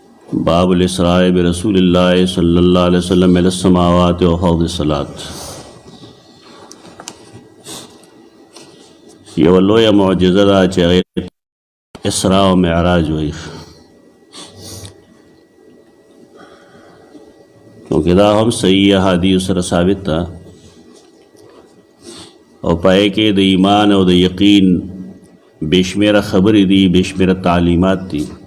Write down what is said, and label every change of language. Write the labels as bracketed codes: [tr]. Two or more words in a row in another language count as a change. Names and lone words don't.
[ar] باب الاسراء برسول اللہ صلی اللہ علیہ وسلم الی السماوات و حوض الصلاۃ. [ps] یو لویه معجزه ده چې هغې اسراء او معراج وایي، کیونکہ دا هم صحیح احادیث سره ثابت ده او پای کې د ایمان او د یقین بشمیره خبرې دي، بشمیره تعلیمات دي.